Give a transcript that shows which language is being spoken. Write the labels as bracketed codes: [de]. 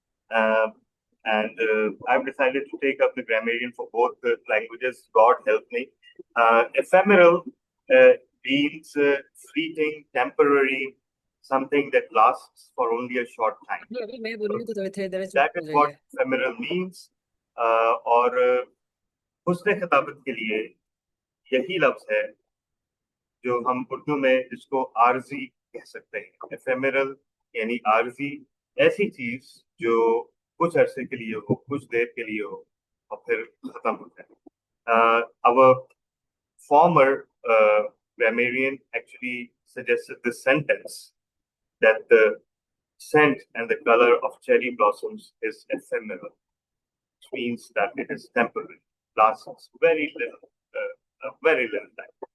[en] And I've decided to take up the grammarian for both the languages. God help me. Ephemeral means fleeting, temporary, something that lasts for only a short time. That is what ephemeral means. [hi] और हुस्ने खिताबत के लिए यही लफ्ज है जो हम उर्दू में जिसको आर्जी कह सकते हैं. एफेमेरल यानी आर्जी, ऐसी चीज जो कुछ अरसे के लिए हो, कुछ देर के लिए हो और फिर खत्म हो जाए. [en] Our former grammarian actually suggested this sentence that the scent and the color of cherry blossoms is ephemeral, which means that it is temporary, lasts very little time.